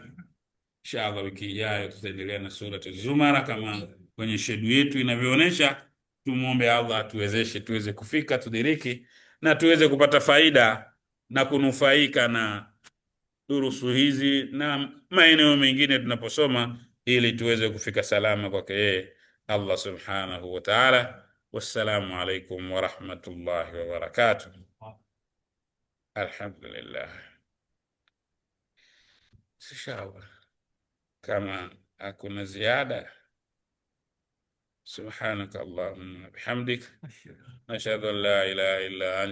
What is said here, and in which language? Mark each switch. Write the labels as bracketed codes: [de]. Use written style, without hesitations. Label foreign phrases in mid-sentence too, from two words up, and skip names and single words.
[sw] Inshallah wiki ijayo tutaendelea na sura Az-Zumar kama kwenye shedu yetu inavyoonyesha. Tumuombe Allah atuwezeshe tuweze kufika, tudiriki na tuweze kupata faida na kunufaika na durusu hizi na maeneo mengine tunaposoma, ili tuweze kufika salama kwake yeye [ar] الله سبحانه وتعالى. والسلام عليكم ورحمة الله وبركاته. [sw] Alhamdulillah. Inshallah kama hakuna ziada, [ar] سبحانك اللهم وبحمدك نشهد أن لا إله إلا أنت